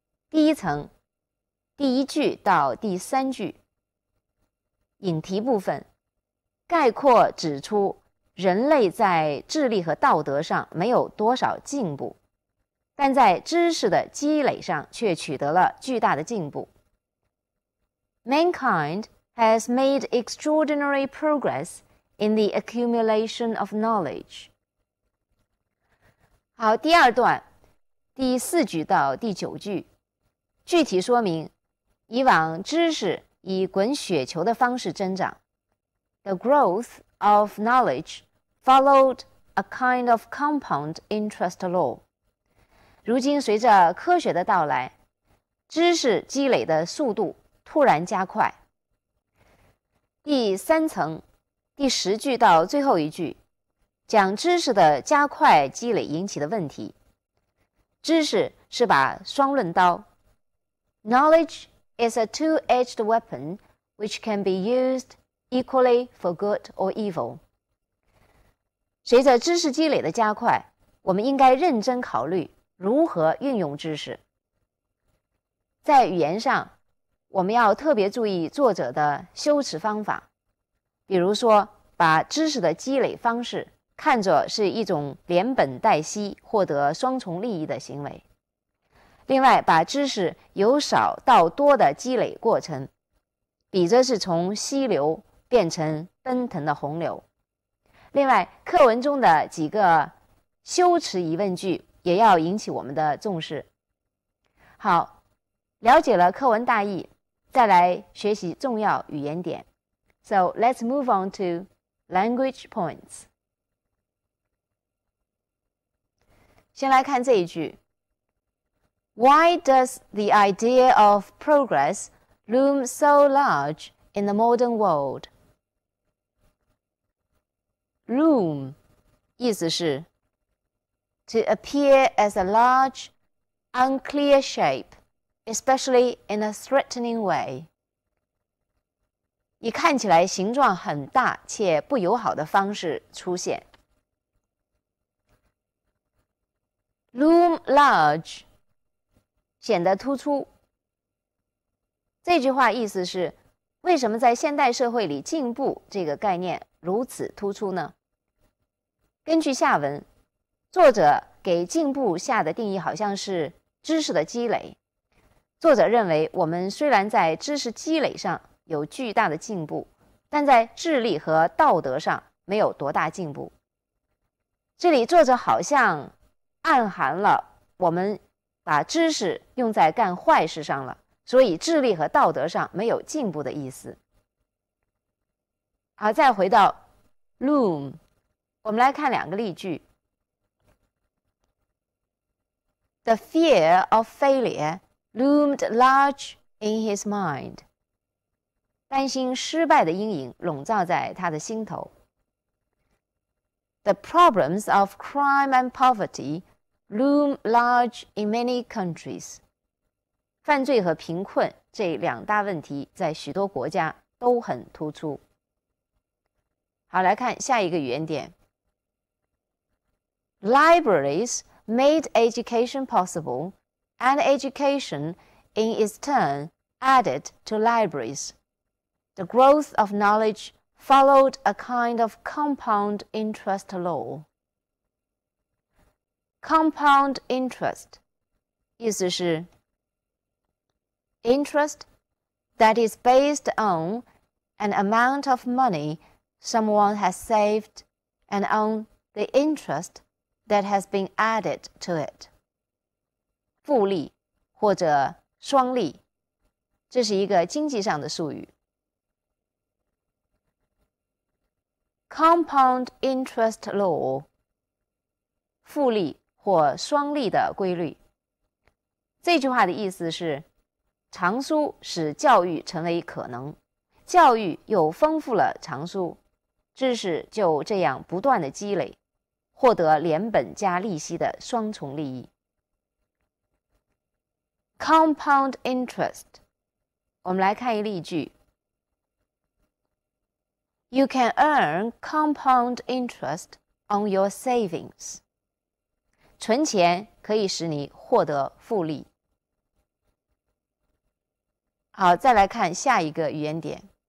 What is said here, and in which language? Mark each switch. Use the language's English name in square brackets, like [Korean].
[Chinese] 第一层，第1句到第3句，引题部分，概括指出人类在智力和道德上没有多少进步，但在知识的积累上却取得了巨大的进步。 [English] Mankind has made extraordinary progress in the accumulation of knowledge. [Chinese] 好，第二段第4句到第9句，具体说明以往知识以滚雪球的方式增长。 [English] The growth of knowledge followed a kind of compound interest law. [Chinese] 如今随着科学的到来，知识积累的速度突然加快。第3层第10句到最后一句，讲知识的加快积累引起的问题。知识是把双刃刀。 [English] Knowledge is a two-edged weapon which can be used equally for good or evil. [Chinese] 随着知识积累的加快，我们应该认真考虑如何运用知识。在语言上，我们要特别注意作者的修辞方法，比如说，把知识的积累方式看作是一种连本带息获得双重利益的行为。另外，把知识由少到多的积累过程，比作是从溪流变成奔腾的洪流。另外，课文中的几个修辞疑问句也要引起我们的重视。好，了解了课文大意，再来学习重要语言点。 [English] So let's move on to language points. [Chinese] 先来看这一句 [English] Why does the idea of progress loom so large in the modern world? Loom 意思是 to appear as a large, unclear shape, especially in a threatening way. [Chinese] 以看起来形状很大且不友好的方式出现。 Loom large 显得突出。这句话意思是，为什么在现代社会里进步这个概念如此突出呢？根据下文，作者给进步下的定义好像是知识的积累。作者认为，我们虽然在知识积累上有巨大的进步，但在智力和道德上没有多大进步。这里作者好像暗含了我们把知识用在干坏事上了，所以智力和道德上没有进步的意思。好，再回到 loom， 我们来看2个例句。 [English] The fear of failure loomed large in his mind. [Chinese] 担心失败的阴影笼罩在他的心头。 [English] The problems of crime and poverty loom large in many countries. [Chinese] 犯罪和贫困这2大问题在许多国家都很突出。好，来看下一个语言点。 [English] Libraries made education possible, and education, in its turn, added to libraries. The growth of knowledge followed a kind of compound interest law. Compound interest 意思是 interest that is based on an amount of money someone has saved and on the interest that has been added to it. [Chinese] 复利或者双利，这是一个经济上的术语。 Compound interest law 复利或双利的规律。这句话的意思是，藏书使教育成为可能，教育又丰富了藏书，知识就这样不断的积累，获得连本加利息的双重利益。 Compound interest， 我们来看一例句。 [English] You can earn compound interest on your savings. [Chinese] 存钱可以使你获得复利。好，再来看下一个语言点。